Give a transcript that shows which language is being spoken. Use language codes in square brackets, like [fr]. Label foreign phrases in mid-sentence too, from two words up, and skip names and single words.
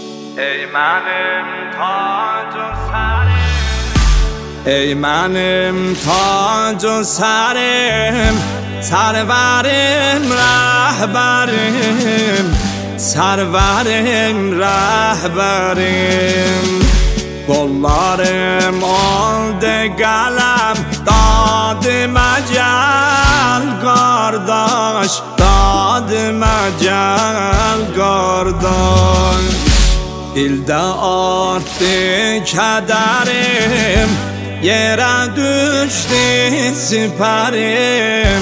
[fa] ای منم تاج و سرم، ای منم تاج و سرم، سرورم رهبرم، سرورم رهبرم. [az] Qollarım oldu qələm, dadı məcəl qardaş, dadı məcəl qardaş. İldə artdı kədərim, yerə düşdü sipərim.